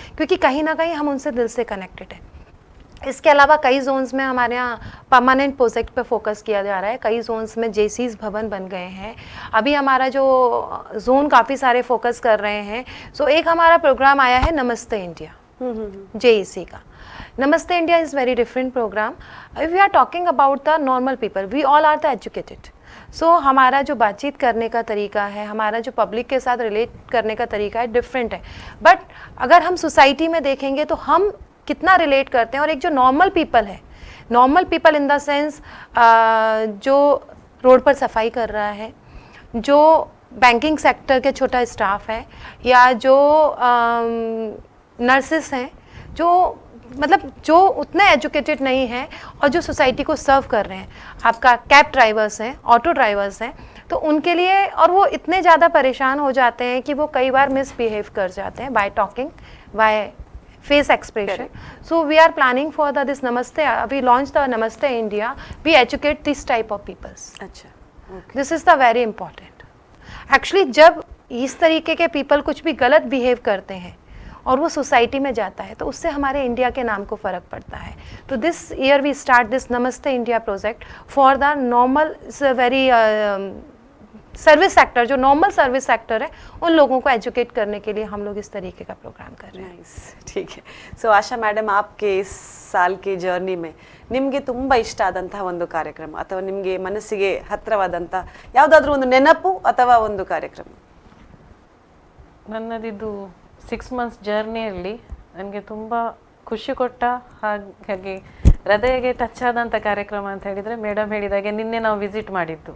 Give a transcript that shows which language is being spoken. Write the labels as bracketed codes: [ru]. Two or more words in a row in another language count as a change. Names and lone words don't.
[hi] क्योंकि कहीं ना कहीं हम उनसे दिल से कनेक्टेड है. इसके अलावा कई जोन्स में हमारे यहाँ [en] permanent project [hi] पे फोकस किया जा रहा है. कई जोन्स में जेसीस भवन बन गए हैं. अभी हमारा जो जोन काफ़ी सारे फोकस कर रहे हैं. सो एक हमारा प्रोग्राम आया है नमस्ते इंडिया, JEC का. [en] Namaste India is very different program. If we are talking about the normal people, we all are the educated. [hi] सो हमारा जो बातचीत करने का तरीका है, हमारा जो पब्लिक के साथ रिलेट करने का तरीका है, डिफरेंट है. बट अगर हम सोसाइटी में देखेंगे तो हम कितना रिलेट करते हैं. और एक जो [en] normal people [hi] है, [en] normal people in the sense [hi] जो रोड पर सफाई कर रहा है, जो [en] banking sector [hi] के छोटा स्टाफ है, या जो नर्सेस हैं, जो मतलब जो उतने एजुकेटेड नहीं हैं और जो सोसाइटी को सर्व कर रहे हैं. आपका [en] cab drivers [hi] हैं, [en] auto drivers [hi] हैं, तो उनके लिए, और वो इतने ज़्यादा परेशान हो जाते हैं कि वो कई बार मिसबिहेव कर जाते हैं [en] by talking, by face expression. So we are planning for this Namaste. We launched the Namaste India. We educate this type of peoples. [hi] अच्छा, [en] This is the very important. [hi] Actually जब इस तरीके के people कुछ भी गलत बिहेव करते हैं और वो सोसाइटी में जाता है तो उससे हमारे इंडिया के नाम को फ़र्क पड़ता है. तो [en] this year we start this Namaste India project for the normal very service sector, [hi] जो [en] normal service sector [hi] है, उन लोगों को एजुकेट करने के लिए हम लोग इस तरीके का प्रोग्राम कर रहे हैं. ನೈಸ್, ठीक है. [kn] ಸೊ ಆಶಾ ಮೇಡಮ್, [hi] आपके इस साल के जर्नी में [kn] ನಿಮಗೆ ತುಂಬ ಇಷ್ಟ ಆದಂಥ ಒಂದು ಕಾರ್ಯಕ್ರಮ ಅಥವಾ ನಿಮಗೆ ಮನಸ್ಸಿಗೆ ಹತ್ತಿರವಾದಂಥ ಯಾವುದಾದ್ರೂ ಒಂದು ನೆನಪು ಅಥವಾ ಒಂದು ಕಾರ್ಯಕ್ರಮ? ನನ್ನದಿದ್ದು 6 months ಜರ್ನಿಯಲ್ಲಿ ನನಗೆ ತುಂಬ ಖುಷಿ ಕೊಟ್ಟ ಹಾಗೆ ಹೃದಯಗೆ ಟಚ್ ಆದಂಥ ಕಾರ್ಯಕ್ರಮ ಅಂತ ಹೇಳಿದರೆ, ಮೇಡಮ್ ಹೇಳಿದಾಗೆ ನಿನ್ನೆ ನಾವು ವಿಸಿಟ್ ಮಾಡಿದ್ದು.